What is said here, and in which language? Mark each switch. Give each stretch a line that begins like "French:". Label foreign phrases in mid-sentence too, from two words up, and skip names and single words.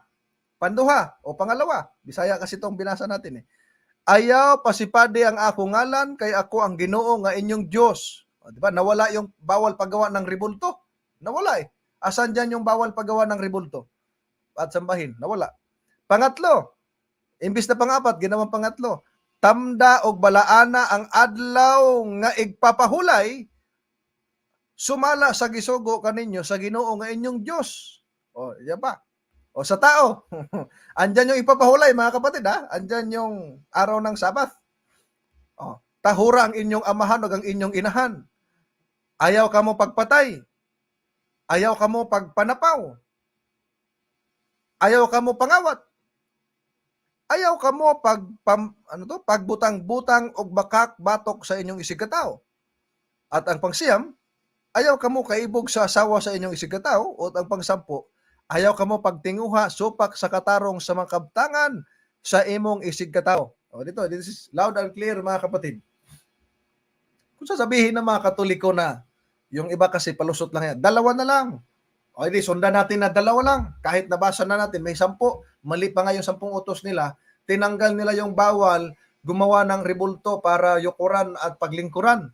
Filipino: Panduha o pangalawa, Bisaya kasi itong binasa natin
Cebuano: Ayaw pasipadi ang ako ngalan, kay ako ang Ginoo nga inyong Diyos.
Filipino: Diba? Nawala yung bawal paggawa ng ribulto. Nawala Asan dyan yung bawal paggawa ng ribulto at sambahin? Nawala. Pangatlo, imbis na pangapat, ginawang pangatlo,
Cebuano: tamda og balaana ang adlaw nga igpapahulay, sumala sa gisugo kaninyo sa Ginoo nga inyong Diyos.
Filipino: Yan ba? Sa tao, andyan yung ipapahulay mga kapatid andyan yung araw ng Sabbath.
Cebuano: Tahura ang inyong amahan o ang inyong inahan. Ayaw ka mo pagpatay. Ayaw ka mo pagpanapaw. Ayaw ka mo pangawat. Ayaw ka mo pagbutang-butang og bakak batok sa inyong isigkataw.
Filipino: At ang pangsiyam,
Cebuano: ayaw ka mo kaibog sa asawa sa inyong isigkataw. O ang pangsampo, ayaw ka mo pagtinguha supak sa katarong sa mga kabtangan sa imong isigkataw.
Filipino: Dito,
English: this is loud and clear
Filipino: mga kapatid. Kung sasabihin ng mga Katoliko na yung iba kasi palusot lang 2 na lang. Di sundan natin na 2 lang. Kahit nabasa na natin, may 10. Mali pa nga yung 10 utos nila. Tinanggal nila yung bawal gumawa ng ribulto para yukuran at paglingkuran.